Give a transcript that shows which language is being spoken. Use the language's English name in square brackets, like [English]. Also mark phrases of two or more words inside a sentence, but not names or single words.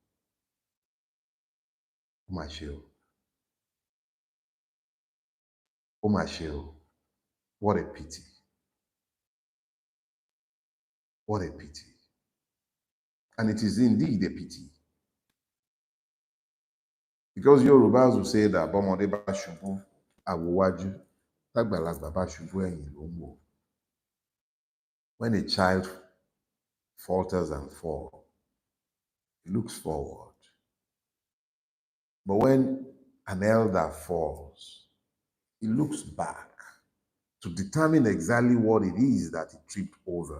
[Yoruba] Omashio. Omashio. [English] What a pity. What a pity. And it is indeed a pity. Because Yorubas will say that [Yoruba] Bomode ba shubu awowaju, tagbalagba ba shubu ẹ̀yìn ló ń wò. [English] When a child falters and falls, he looks forward. But when an elder falls, he looks back to determine exactly what it is that he tripped over.